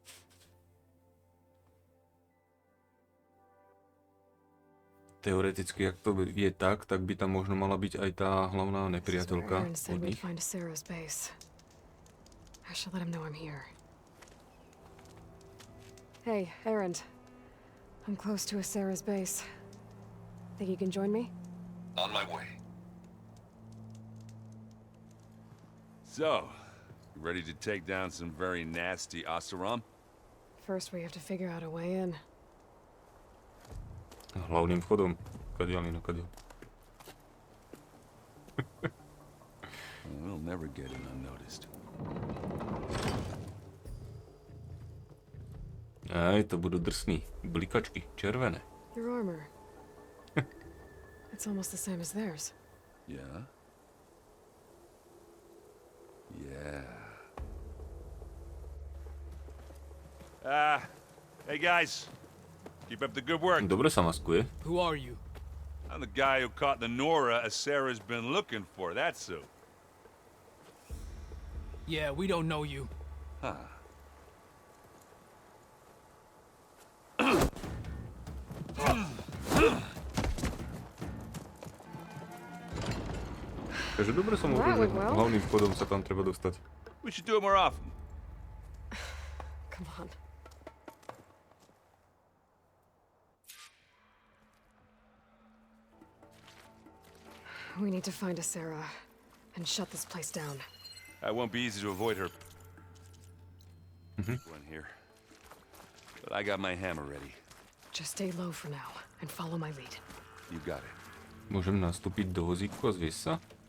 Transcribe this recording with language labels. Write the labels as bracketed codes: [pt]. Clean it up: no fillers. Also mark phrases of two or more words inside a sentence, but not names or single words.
[sk] Teoreticky, ak to je tak by tam možno mala byť aj tá hlavná nepriateľka od nich. [en] Hey, Erend. I'm close to Sarah's base. Think you can join me? On my way. So, you ready to take down some very nasty Oseram? First we have to figure out a way in. [sk] Hlavným vchodom. Kadiaľ, kadiaľ. [en] We'll never get in unnoticed. [sk] Aj, to budú drsní. Blikačky, červené. [en] Your armor. It's almost the same as theirs. Yeah? Yeah. Hey guys. Keep up the good work. [sk] Dobre sa maskuje. [en] Who are you? I'm the guy who caught the Nora Sarah's been looking for, that's who. Yeah, we don't know you. Huh. [sk] Takže dobre som hovoril, že hlavným vchodom sa tam treba dostať. [en] We should do it more often. Come on. We need to find a Sarah and shut this place down. It won't be easy to avoid her. One here. But I got my hammer ready. Just stay low for now and follow my lead. You got it. [sk] Môžem nastúpiť do vozíku a zviesť sa?